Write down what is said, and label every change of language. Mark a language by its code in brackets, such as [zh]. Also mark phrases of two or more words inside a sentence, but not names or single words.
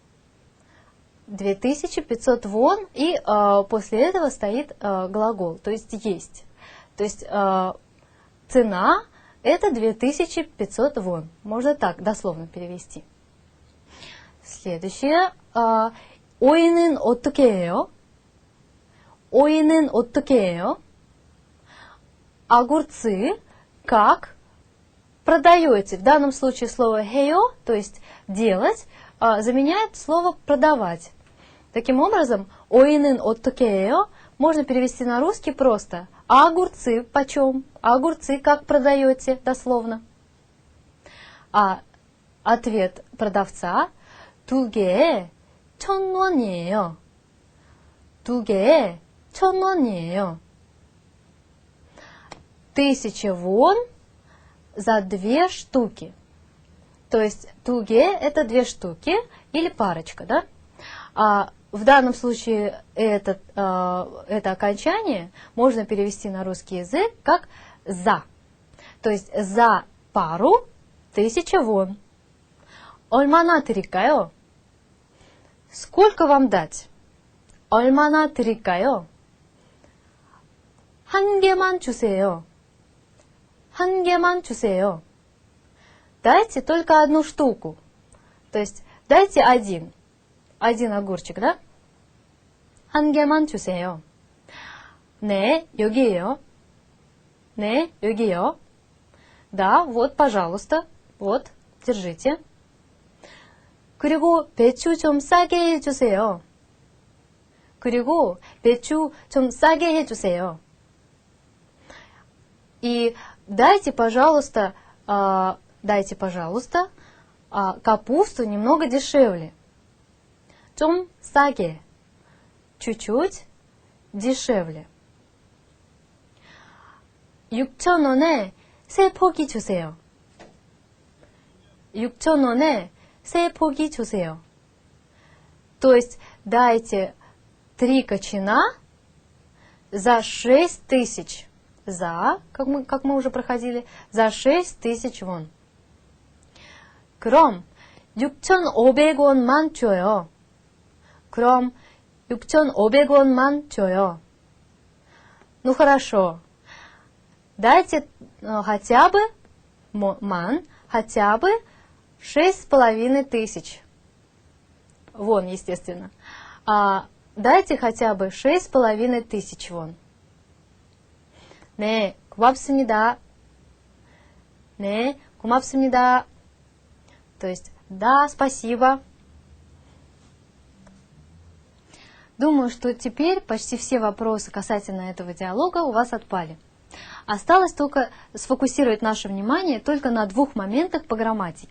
[ru] 2500 вон, и после этого стоит глагол, то есть есть. То есть цена это 2500 вон. Можно так дословно перевести. Следующее. [ko] 오이는 어떻게 해요? 오이는 어떻게 해요? [ru] Огурцы как продаете? В данном случае слово 해요, то есть делать, заменяет слово продавать. Таким образом, [ko] 오이는 어떻게 해요 [ru] можно перевести на русский просто. А огурцы почем? А огурцы как продаете? Дословно. Ответ продавца [ko] 2개에 1,000원이에요. 2개에 1,000원이에요. [ru] 1000 вон за 2 штуки. То есть туге это 2 штуки или парочка, да? В данном случае это окончание можно перевести на русский язык как за. То есть за пару 1000 вон. [ko] 얼마나 드릴까요? [ru] Сколько вам дать? [ko] 얼마나 드릴까요? 한 개만 주세요. 한 개만 주세요. [ru] Дайте только одну штуку. То есть дайте один огурчик, да? [ko] 한 개만 주세요. 네, 여기에요. 네, 여기요. [ru] Да, вот, пожалуйста. Вот, держите. [ko] 그리고 배추 좀 싸게 해주세요. 그리고 배추 좀 싸게 해주세요. [ru] И дайте, пожалуйста, капусту немного дешевле. [ko] 좀 싸게. [ru] чуть-чуть дешевле. [ko] 6,000원에 세 포기 주세요. 6,000원에 세 포기 주세요. [ru] То есть дайте 3 кочана за 6000. Как мы уже проходили, за 6000 вон. [ko] 그럼 6,500원만 줘요. 그럼 6,500원만 줘요. [ru] Ну хорошо. Дайте хотя бы 6500. Вон, естественно. Дайте хотя бы 6500 вон. [ko] 네, 고맙습니다. 네, 고맙습니다. [ru] То есть, да, спасибо. Думаю, что теперь почти все вопросы касательно этого диалога у вас отпали. Осталось только сфокусировать наше внимание только на 2 моментах по грамматике.